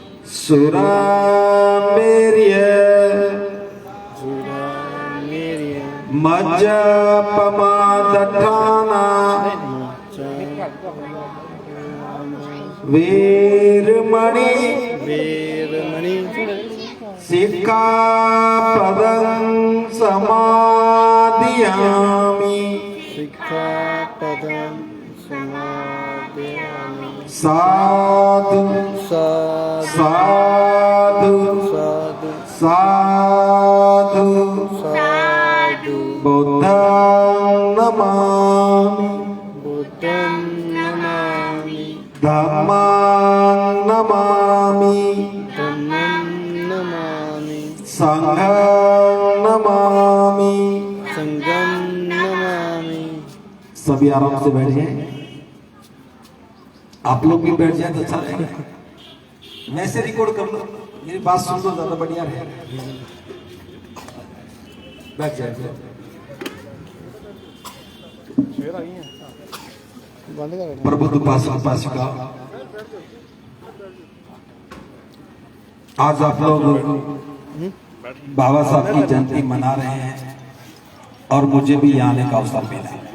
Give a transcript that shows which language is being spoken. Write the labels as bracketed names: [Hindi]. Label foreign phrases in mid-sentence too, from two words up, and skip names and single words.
[Pali] सुरामेर्य जुरामेर्य मज्जपमादठाना वेरमणि वेरमणि सिक्खापदं समादियामि सिक्खापदं समादयामि साधु साधु साधु साधु साधु साधु बुद्धं नमामि बुद्धं नमामि धम्मं नमामि धम्मं नमामि संघं नमामि संघं नमामि [Hindi] सभी आराम से बैठ जाए। आप लोग भी बैठ जाए तो अच्छा रहेगा। वैसे रिकॉर्ड कर लो, मेरी बात सुन लो, ज्यादा बढ़िया रहेगा। बैठ जाए। प्रबुद्ध उपासक उपासिका, आज आप लोग बाबा साहब की जयंती मना रहे हैं और मुझे भी यहाँ आने का अवसर मिला।